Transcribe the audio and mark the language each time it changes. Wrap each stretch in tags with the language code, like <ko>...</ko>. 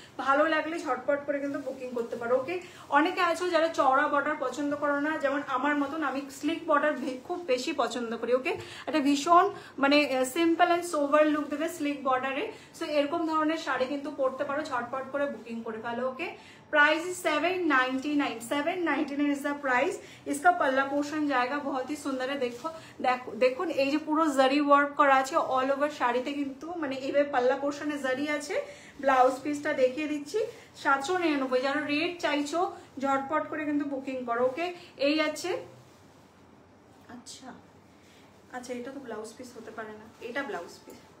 <bn>ভালো লাগলে ঝটপট করে কিন্তু বুকিং করতে পারো। ওকে, অনেকে আছো যারা চওড়া বর্ডার পছন্দ করো না, যেমন আমার মতন, আমি স্লিক বর্ডার খুব বেশি পছন্দ করি। ওকে, এটা ভীষণ মানে সিম্পল এন্ড সোভার লুক দেবে স্লিক বর্ডারে। সো এরকম ধরনের শাড়ি কিন্তু পরতে পারো, ঝটপট করে বুকিং করে ফেলো। ওকে,</bn> <en>Price is 799। 799 is the price.</en> <hi>इसका पल्ला पोर्शन जाएगा, बहुत ही सुंदर है। देखो देखो देखो</hi> <bn>এই যে পুরো জারি ওয়ার্ক করা আছে অল ওভার শাড়িতে, কিন্তু মানে এইভাবে পাল্লা পোর্শনে জারি আছে। ব্লাউজ পিসটা দেখিয়ে দিচ্ছি 799। যারা রেট চাইছো ঝটপট করে কিন্তু বুকিং করো। ওকে, এই আছে। আচ্ছা আচ্ছা, এটা তো ব্লাউজ পিস হতে পারে না, এটা ব্লাউজ পিস।</bn>